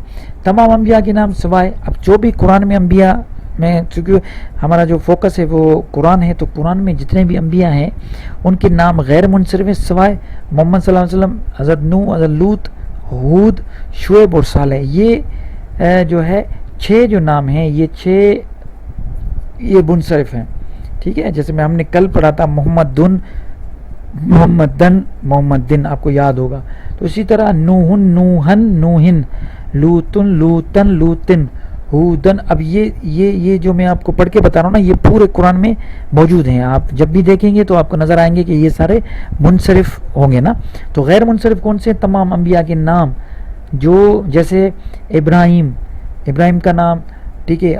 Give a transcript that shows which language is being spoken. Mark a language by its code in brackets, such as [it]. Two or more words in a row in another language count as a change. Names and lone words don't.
[ur] تمام انبیاء کے نام سوائے، اب جو بھی قرآن میں انبیاء میں، چونکہ ہمارا جو فوکس ہے وہ قرآن ہے، تو قرآن میں جتنے بھی انبیاء ہیں ان کے نام غیر منصرف ہیں، سوائے محمد صلی اللہ علیہ وسلم، حضرت نوح، حضرت لوط، ہود، شعیب اور صالح۔ یہ جو ہے 6 جو نام ہیں، یہ 6 یہ منصرف ہیں، ٹھیک ہے۔ جیسے ہم نے کل پڑھا تھا محمد دن، محمد دن، محمد دن، آپ کو یاد ہوگا۔ تو اسی طرح نوحن، نوحن، نوحن، لوتن، لوتن، لوتن، ہودن۔ اب یہ جو میں آپ کو پڑھ کے بتا رہا ہوں نا، یہ پورے قرآن میں موجود ہیں، آپ جب بھی دیکھیں گے تو آپ کو نظر آئیں گے کہ یہ سارے منصرف ہوں گے نا۔ تو غیر منصرف کون سے؟ تمام انبیاء کے نام، جو جیسے ابراہیم، ابراہیم کا نام، ٹھیک ہے۔